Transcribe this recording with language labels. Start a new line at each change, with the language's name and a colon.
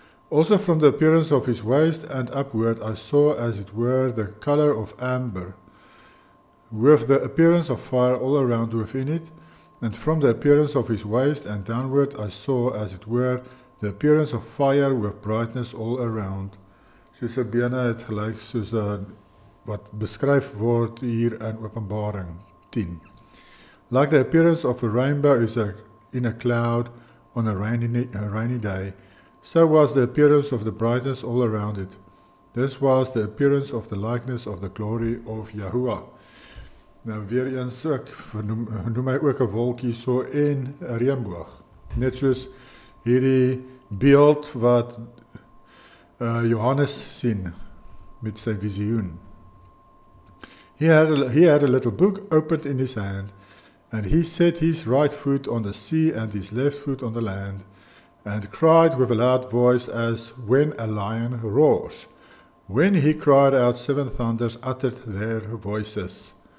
English: Also from the appearance of his waist and upward I saw as it were the color of amber, with the appearance of fire all around within it, and from the appearance of his waist and downward I saw as it were the appearance of fire with brightness all around.
Afrikaans: So sy bene het gelyk soos wat beskryf word hier in Openbaring 10.
English: Like the appearance of a rainbow is in a cloud on a rainy day, so was the appearance of the brightness all around it. This was the appearance of the likeness of the glory of Yahuwah.
Afrikaans: Nou weer eens ook, noem hy ook 'n wolkie so en 'n reënboog. Net soos hierdie beeld wat Johannes sien met sy visioen.
English: He had a little book opened in his hand, and he set his right foot on the sea and his left foot on the land, and cried with a loud voice as when a lion roars. When he cried out, 7 thunders uttered their voices.